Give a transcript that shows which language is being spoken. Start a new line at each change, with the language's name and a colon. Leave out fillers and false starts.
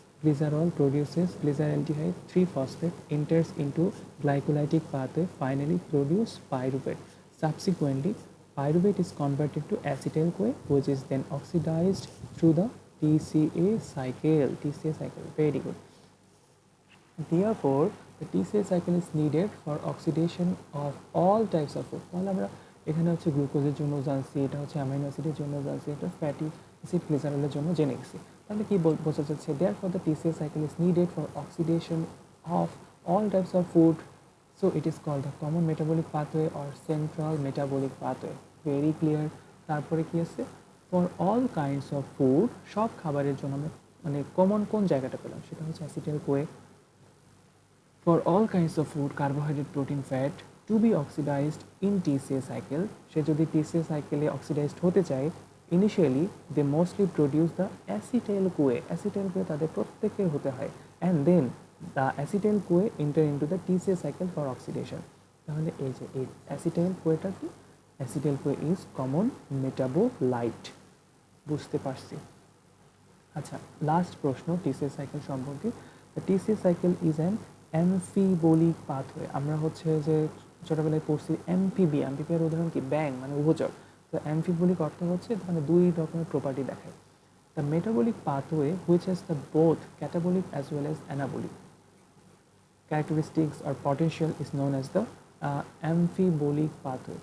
English: Glycerol produces glyceraldehyde 3-phosphate, enters into glycolytic pathway, finally produce pyruvate. Subsequently, pyruvate is converted to acetyl CoA, which is then oxidized through the TCA cycle. Very good. Therefore, the TCA cycle is needed for oxidation of all types of food.
Bangla: তাহলে আমরা এখানে হচ্ছে গ্লুকোজের জন্য জানছি, এটা হচ্ছে amino অ্যাসিডের জন্য জানছি, এটা ফ্যাটি অ্যাসিড গ্লিসারলের জন্য জেনে গেছি। তাহলে কি বোঝা যাচ্ছে?
English: Therefore, the TCA cycle is needed for oxidation of all types of food. So it is called the common metabolic pathway or central metabolic pathway. Very clear.
Bangla: তারপরে কি আছে?
English: For all kinds of food,
Bangla: সব খাবারের জন্য আমরা মানে common কোন জায়গাটা পেলাম?
English: সেটা হচ্ছে acetyl CoA. For all kinds of food, carbohydrate, protein, fat to be oxidized in TCA cycle,
Bangla: সে যদি TCA cycle oxidized হতে চায়,
English: initially they mostly produce the acetyl CoA. acetyl CoA
Bangla: তাদের প্রত্যেকের হতে হয়,
English: and then the acetyl CoA enter into the TCA cycle for oxidation.
Bangla: তাহলে এই যে এই acetyl CoAটা কি?
English: acetyl CoA is common metabolite.
Bangla: বুঝতে পারছি। আচ্ছা, লাস্ট প্রশ্ন
English: TCA cycle সম্পর্কে। TCA cycle is an amphibolic pathway.
Bangla: আমরা হচ্ছে যে ছোটোবেলায় পড়ছি অ্যামফিবি, অ্যামফিবিয়ার উদাহরণ কি ব্যাং, মানে উভচর। তো অ্যামফিবোলিক অর্থ হচ্ছে মানে দুই রকমের প্রপার্টি দেখায়।
English: The metabolic pathway which has the both catabolic as well as anabolic characteristics or potential is known as the amphibolic pathway.